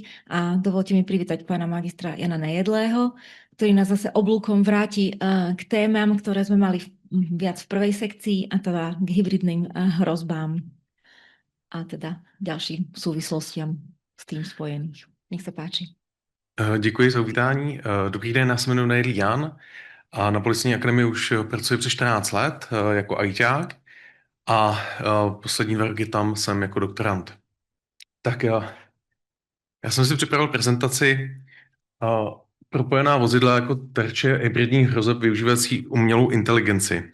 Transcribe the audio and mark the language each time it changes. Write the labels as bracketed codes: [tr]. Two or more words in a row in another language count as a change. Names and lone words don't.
[sk] A dovolte mi privítať pána magistra Jana Nejedlého, ktorý nás zase oblúkom vráti k témam, ktoré sme mali viac v prvej sekcii, a teda k hybridným hrozbám a teda ďalším súvislostiam s tým spojených. Nech sa páči. [cs] Děkuji za uvítání. Dobrý den, já se jmenuji Nejedlý Jan a na Policejní akademii už pracuji přes 14 let jako ajťák a poslední 2 roky tam jsem jako doktorant. Tak já jsem si připravil prezentaci propojená vozidla jako terče hybridních hrozeb využívající umělou inteligenci.